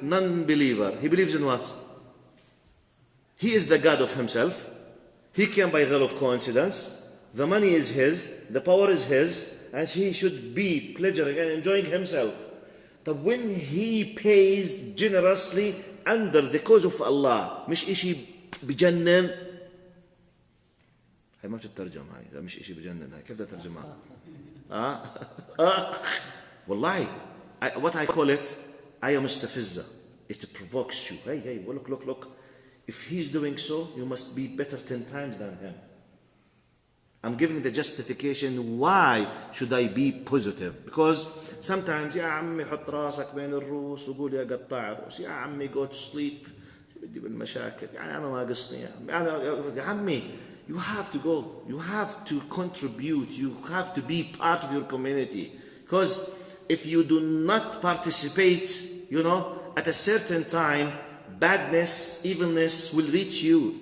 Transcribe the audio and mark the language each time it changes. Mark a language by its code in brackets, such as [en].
[en] Non-believer, he believes in what? He is the God of himself. He came by the law of coincidence. The money is his, the power is his, and he should be pleasuring and enjoying himself. But when he pays generously under the cause of Allah, [ar] مش إشي بجنن. هاي ما بتترجم هاي، مش إشي بجنن هاي، كيف بدي أترجمها؟ والله [en] what I call it [ar] آية مستفزة. [en] It provokes you. Hey, look. If he's doing so, you must be better 10 times than him. I'm giving the justification why should I be positive. Because sometimes [ar] يا عمي حط راسك بين الروس وقول يا قطاع الروس. يا عمي [en] go to sleep. [ar] بدي بالمشاكل. يعني أنا ما قصني يا عمي. [en] You have to go. You have to contribute. You have to be part of your community. Because if you do not participate, at a certain time, badness, evilness will reach you.